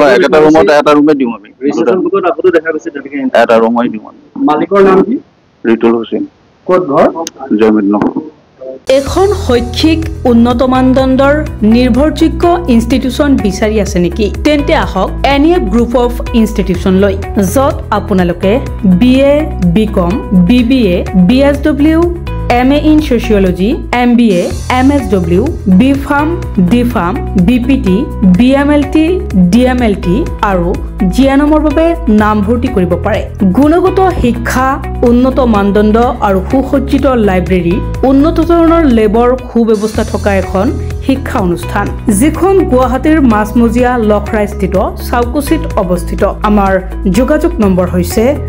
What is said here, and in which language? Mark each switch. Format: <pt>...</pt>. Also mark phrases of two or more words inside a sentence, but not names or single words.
<as>একেটা ৰুমত এটা ৰুমে দিওঁ আমি। এটা ৰুমেই দিওঁ আমি। মালিকৰ নাম কি? ৰিতুল হুছেইন। ক'ত ঘৰ? জয়মিতনগৰ। এখন শৈক্ষিক উন্নত মানদণ্ডৰ নিৰ্ভৰযোগ্য ইনষ্টিটিউচন বিচাৰি আছে নেকি? তেন্তে আহক এনএফ গ্ৰুপ অফ ইনষ্টিটিউচনলৈ, য'ত আপোনালোকে BA, BCom, BBA, BSW,</as> <en>MA in Sociology,</en> <as>MBA, MSW, BPharm, DPharm, BPT, BMLT, DMLT আৰু জিয়ানামৰ বাবে নামভৰ্তি কৰিব পাৰে গুণগত শিক্ষা উন্নত মানদণ্ড আৰু সুসজ্জিত লাইব্ৰেৰী উন্নত ধৰণৰ লেবৰ সুব্যৱস্থা থকা এখন শিক্ষা অনুষ্ঠান যিখন গুৱাহাটীৰ মাছমজিয়া লখৰাস্থিত চাউকুচিত অৱস্থিত আমাৰ যোগাযোগ নম্বৰ হৈছে</as>